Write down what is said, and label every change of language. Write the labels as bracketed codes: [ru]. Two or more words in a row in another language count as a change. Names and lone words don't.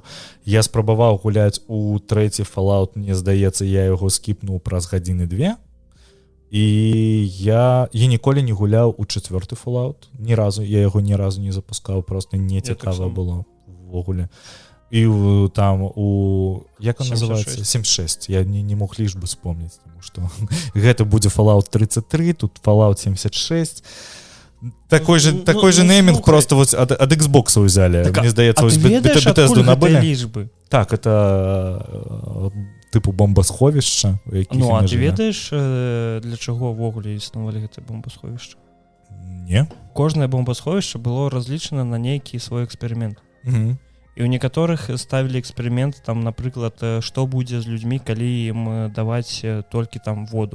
[be] Я спрабаваў гуляць у трэці Fallout, мне здаецца, я яго скіпнуў праз гадзіны 2. І я ніколі не гуляў у чацвёрты Fallout. Ні разу, я яго ні разу не запускаў, просто не цікава было ввогуле. [ru] І там як он называется? 76. Я не мог лишь бы вспомніць, [be] тому што гэта будзе Fallout 33, тут Fallout 76. [ru] Такой же нейминг просто вот от Xbox взяли. [be] Так, мне здаецца, ось Bethesda набылі лічбы. Так, это типу бомбасховішча. Ну, а ты ведаеш, для чаго ўвогуле існавалі гэтае бомбасховішча? Не. Кожнае бомбасховішча было разлічана на нейкі свой эксперымент. І ў некаторых ставілі эксперымент, там, напрыклад, што будзе з людзьмі, калі ім даваць толькі там воду.